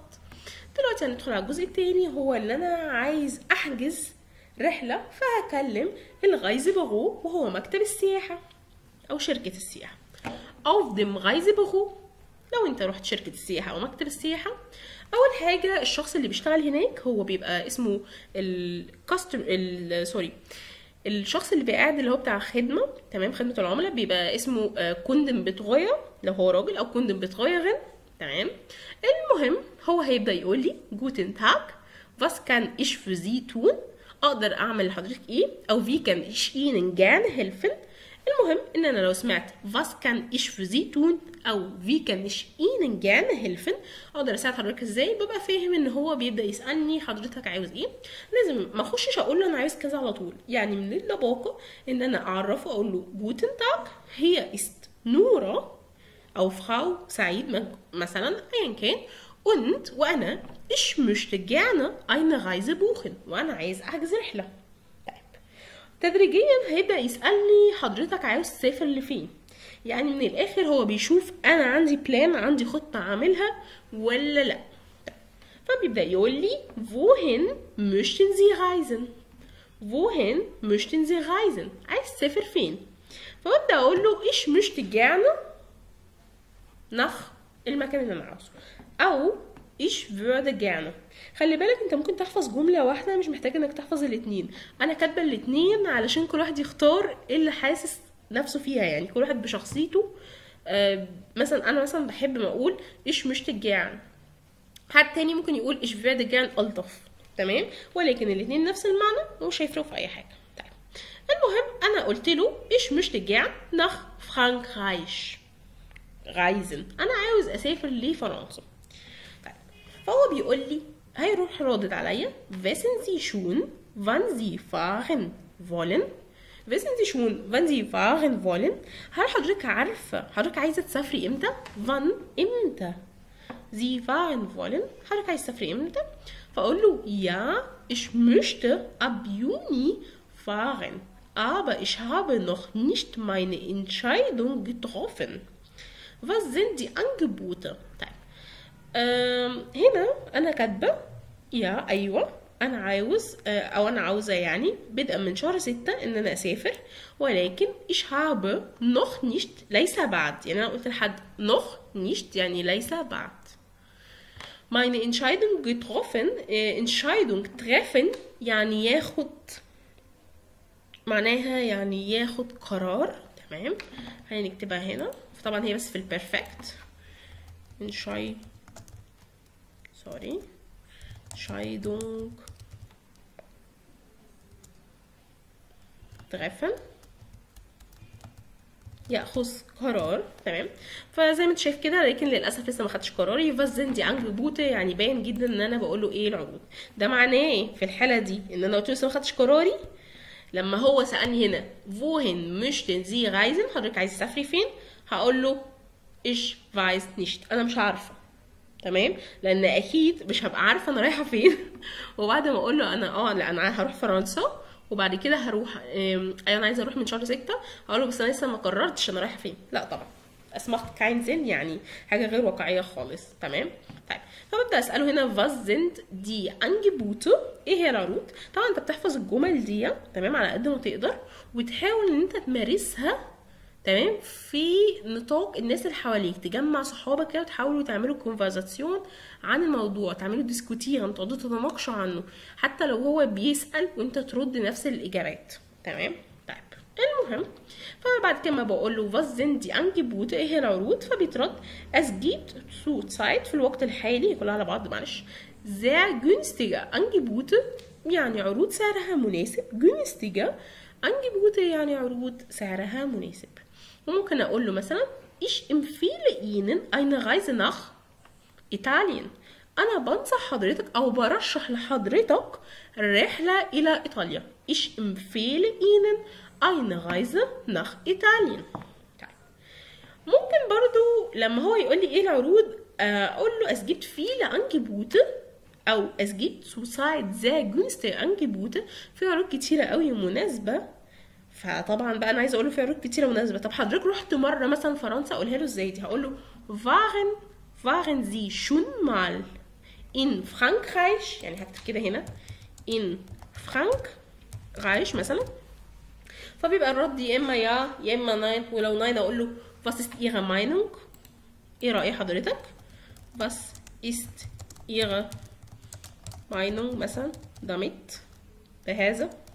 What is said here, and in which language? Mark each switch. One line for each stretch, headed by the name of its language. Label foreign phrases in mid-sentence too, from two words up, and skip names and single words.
Arabic: دلوقتي هندخل على الجزء التاني، هو اللي انا عايز احجز رحله، فهكلم الغايزبغو وهو مكتب السياحه او شركه السياحه.
German: auf dem Reisebüro
Arabic: لو انت رحت شركه السياحه او مكتب السياحه، اول حاجه الشخص اللي بيشتغل هناك هو بيبقى اسمه الشخص اللي قاعد اللي هو بتاع خدمه، تمام، خدمه العملاء، بيبقى اسمه كوندن بتغير لو هو راجل، او كوندن بتغير، تمام. المهم هو هيبدا يقول لي
German: guten Tag was kann ich für Sie tun،
Arabic: اقدر اعمل لحضرتك ايه، او
German: wie kann ich Ihnen gerne helfen.
Arabic: المهم ان انا لو سمعت
German: was kann ich für Sie tun او wie kann ich Ihnen gerne helfen،
Arabic: اقدر اساعد حضرتك ازاي، ببقى فاهم ان هو بيبدا يسالني حضرتك عاوز ايه. لازم ما اخشش اقول له انا عايز كذا على طول، يعني من اللباقه ان انا اعرفه، اقول له
German: guten Tag
Arabic: هي ist نورة او فراو سعيد مثلا ايا كان،
German: und وانا ich möchte gerne eine Reise buchen،
Arabic: وانا عايز احجز رحله. طيب تدريجيا هيبدا يسالني حضرتك عاوز تسافر لفين، يعني من الاخر هو بيشوف انا عندي بلان، عندي خطه اعملها ولا لا.
German: فبيبدا يقول لي wohin möchten Sie reisen، wohin möchten Sie reisen،
Arabic: عايز تسافر فين. فببدا اقول له
German: ich möchte gerne nach
Arabic: المكان اللي انا عاوزه، او
German: ich würde gerne.
Arabic: خلي بالك انت ممكن تحفظ جمله واحده، مش محتاج انك تحفظ الاتنين، انا كاتبه الاتنين علشان كل واحد يختار اللي حاسس نفسه فيها، يعني كل واحد بشخصيته. مثلا انا مثلا بحب ما اقول
German: ich möchte gerne،
Arabic: حد تاني ممكن يقول
German: ich würde gerne
Arabic: الطف، تمام، ولكن الاتنين نفس المعنى ومش هيفرقوا في اي حاجه. طيب المهم انا قلت له
German: ich möchte gerne nach Frankreich reisen،
Arabic: انا عاوز اسافر لفرنسا. طيب فهو بيقول لي، هيروح رادد عليا
German: wissen Sie schon wann Sie fahren wollen، wissen Sie schon wann Sie fahren wollen،
Arabic: هل حضرتك عارفه حضرتك عايزه تسافري امتى؟ wann امتى،
German: Sie fahren wollen
Arabic: حضرتك عايزه تسافري امتى؟
German: فاقول له ja ich möchte ab Juni fahren aber ich habe noch nicht meine Entscheidung getroffen. Was sind die Angebote؟
Arabic: طيب هنا انا كاتبه يا ايوه انا عاوز او انا عاوزه يعني بدءا من شهر 6 ان انا اسافر، ولكن
German: ich habe noch nicht
Arabic: ليس بعد، يعني انا قلت لحد
German: noch nicht
Arabic: يعني ليس بعد.
German: meine Entscheidung getroffen Entscheidung treffen
Arabic: يعني ياخد، معناها يعني ياخد قرار. تمام، هنكتبها هنا، طبعا هي بس في البرفكت.
German: Entscheidung treffen
Arabic: ياخذ قرار. تمام، فزي ما انت شايف كده، لكن للاسف لسه ما خدتش قراري. فازن دي انجبوته يعني باين جدا ان انا بقول له ايه العروض. ده معناه في الحاله دي ان انا قلت له لسه ما خدتش قراري. لما هو سالني هنا
German: wohin möchten Sie reisen،
Arabic: حضرتك عايز تسافري فين، هقول له
German: ich weiß nicht،
Arabic: انا مش عارفه. تمام، لان اكيد مش هبقى عارفه انا رايحه فين وبعد ما اقول له انا لا انا هروح فرنسا، وبعد كده هروح انا عايزه اروح من شهر 6، هقول له بس انا لسه ما قررتش انا رايحه فين. لا طبعا اسمح كاينزن يعني حاجه غير واقعيه خالص. تمام، طيب فببدا اساله هنا
German: was sind die Angebote،
Arabic: ايه هي العروض. طبعا انت بتحفظ الجمل دي تمام على قد ما تقدر، وتحاول ان انت تمارسها تمام في نطاق الناس اللي حواليك، تجمع صحابك كده وتحاولوا تعملوا كونفرزاسيون عن الموضوع، تعملوا ديسكوتير، تقعدوا تتناقشوا عنه، حتى لو هو بيسأل وانت ترد نفس الاجابات. تمام، طيب المهم فبعد كده بقول له
German: was sind die Angebote،
Arabic: ايه هي العروض، فبيترد
German: es gibt zurzeit
Arabic: في الوقت الحالي، كلها على بعض معلش،
German: sehr günstige Angebote
Arabic: يعني عروض سعرها مناسب،
German: günstige Angebote
Arabic: يعني عروض سعرها مناسب. وممكن اقول له مثلا
German: ich empfehle Ihnen eine Reise nach Italien،
Arabic: انا بنصح حضرتك او برشح لحضرتك رحله الى ايطاليا.
German: ich empfehle Ihnen eine Reise nach Italien.
Arabic: ممكن برضو لما هو يقول لي ايه العروض اقول له
German: es gibt viele Angebote
Arabic: او
German: es gibt zurzeit sehr günstige Angebote،
Arabic: في عروض كتيره قوي مناسبه. فطبعا بقى انا عايزه اقول له في عروض كتيره مناسبه. طب حضرتك رحت مره مثلا فرنسا، اقولها له ازاي دي، هقول له
German: waren Sie schon mal in Frankreich،
Arabic: يعني هكتب كده هنا
German: in Frankreich
Arabic: مثلا، فبيبقى الرد يا اما يا اما ناين، ولو ناين اقول له
German: was ist Ihre Meinung،
Arabic: ايه رأي حضرتك،
German: was ist Ihre Meinung مثلا damit بهذا،